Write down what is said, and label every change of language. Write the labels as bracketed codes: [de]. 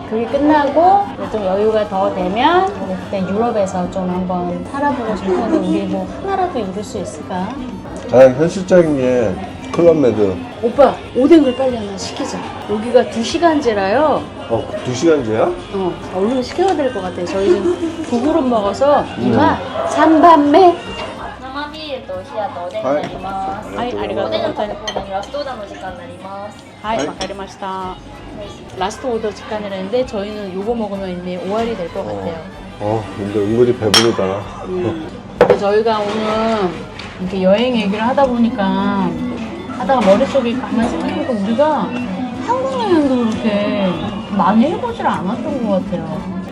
[ko] 그게 끝나고 이제 좀 여유가 더 되면 그때 유럽에서 좀 한번 살아보고 싶은데 우리 뭐 하나라도 이룰 수 있을까? 가장 현실적인 게 클럽메드. 오빠 오뎅을 빨리 하나 시키자. 여기가 2시간제라요. 2시간제야? 얼른 시켜야 될 것 같아요. 저희는 두 그릇 먹어서 이마 [ja] 3番目生ビールと冷やとおでんになります。はい、ありがとうございます。おでんの食べ放題にラストオーダーの時間になります。はい、わかりました。 [ko] 라스트 오더 직관이라는데 저희는 요거 먹으면 이미 5알이 될 것 같아요. 근데 은근히 배부르다. 근데 저희가 오늘 이렇게 여행 얘기를 하다 보니까 하다가 머릿속에 가만히 생각해보니까 우리가 한국 여행도 그렇게 많이 해보질 않았던 것 같아요.